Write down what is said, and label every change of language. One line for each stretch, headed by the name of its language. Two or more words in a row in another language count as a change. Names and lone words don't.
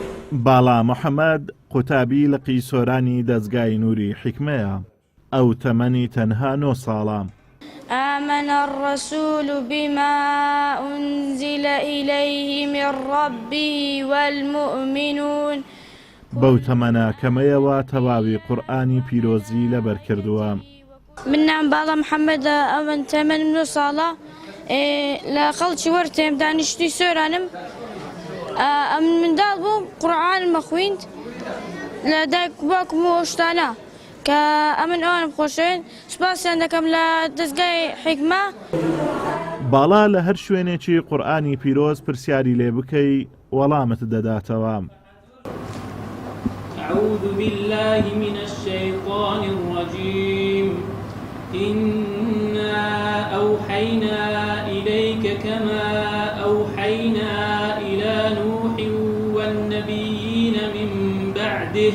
Central Kurdish: باڵا محەممەد قوتابی لە قیسۆرانی دەستگای نووری حکمەیە ئەو تەمەنی تەنها 9 ساڵە.
Arabic: آمن الرسول بما أنزل إليه من ربه والمؤمنون
Central Kurdish: بەو تەمەنە کەمەیەوە تەواوی قورئانی پیرۆزی لەبەر کردووە. من نام باڵا محەممەد ئەوەن تەمەن 9 ساڵە لە خەڵکی وەرتێم دانیشتی سۆرانم ئەم منداڵ بووم قورئان مەخویند لە دایک باوکم و ئەوشتانە کە ئەمن ئەوانم خۆشەوێن سوپاسیان دەکەم لە دەستگای حیکمە. باڵا لە هەر شوێنێکی قورئانی پیرۆز پرسیاری لێ بکەی وەڵامت دەداتەوە.
Arabic: أعوذ بالله من الشيطان الرجيم إنا أوحينا إليك كما أوحينا إلى نوح والنبيين من بعده.